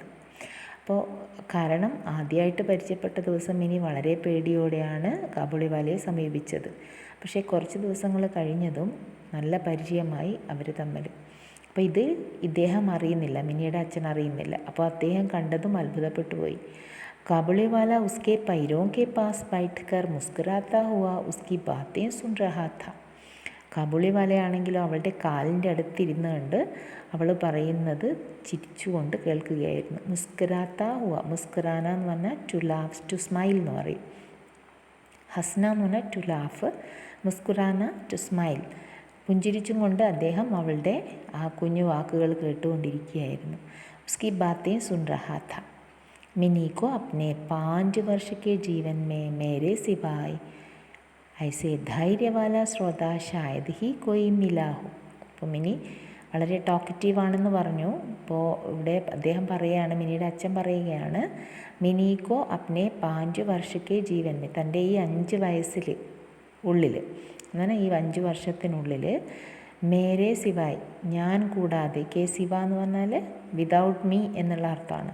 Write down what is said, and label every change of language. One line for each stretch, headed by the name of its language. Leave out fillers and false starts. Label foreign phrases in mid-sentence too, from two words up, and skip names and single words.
Malayalam: അപ്പോൾ കാരണം ആദ്യമായിട്ട് പരിചയപ്പെട്ട ദിവസം മിനി വളരെ പേടിയോടെയാണ് കാബൂളിവാലയെ സമീപിച്ചത്. പക്ഷേ കുറച്ച് ദിവസങ്ങൾ കഴിഞ്ഞതും നല്ല പരിചയമായി അവർ തമ്മിൽ. അപ്പോൾ ഇദ്ദേഹം അറിയുന്നില്ല, മിനിയുടെ അച്ഛൻ അറിയുന്നില്ല. അപ്പോൾ അദ്ദേഹം കണ്ടതും അത്ഭുതപ്പെട്ടു പോയി.
Hindi: കാബൂളിവാല उसके पैरों के पास बैठकर मुस्कुराता हुआ उसकी बातें सुन रहा था.
Malayalam: കാബൂളിവാലയാണെങ്കിലും അവളുടെ കാലിൻ്റെ അടുത്തിരുന്ന് കണ്ട് അവൾ പറയുന്നത് ചിരിച്ചുകൊണ്ട് കേൾക്കുകയായിരുന്നു.
Hindi: मुस्कुराता हुआ, मुस्कुराना
Malayalam: എന്ന് പറഞ്ഞാൽ
English: to laugh, to smile
Malayalam: എന്ന് പറയും. ഹസ്ന എന്ന് പറഞ്ഞാൽ
English: to laugh,
Malayalam: മുസ്കുറാന
English: to smile.
Malayalam: പുഞ്ചിരിച്ചും കൊണ്ട് അദ്ദേഹം അവളുടെ ആ കുഞ്ഞു വാക്കുകൾ കേട്ടുകൊണ്ടിരിക്കുകയായിരുന്നു.
Hindi: उसकी बातें सुन रहा था. मिनी को अपने 5 वर्ष के जीवन में मेरे सिवाय ऐसे धैर्य वाला श्रोता शायद ही कोई मिला हो.
Malayalam: അപ്പോൾ മിനി വളരെ ടോക്കറ്റീവാണെന്ന് പറഞ്ഞു. അപ്പോൾ ഇവിടെ അദ്ദേഹം പറയുകയാണ്, മിനിയുടെ അച്ഛൻ പറയുകയാണ്,
Hindi: मिनी को अपने
Malayalam: 5 വർഷത്തെ ജീവൻ, തൻ്റെ ഈ 5 വയസ്സിൽ ഉള്ളിൽ, അങ്ങനെ ഈ 5 വർഷത്തിനുള്ളിൽ,
Hindi: मेरे सिवाय,
Malayalam: ഞാൻ കൂടാതെ,
Hindi: के सिवा
Malayalam: എന്ന് പറഞ്ഞാൽ
English: without me
Malayalam: എന്നുള്ള അർത്ഥമാണ്.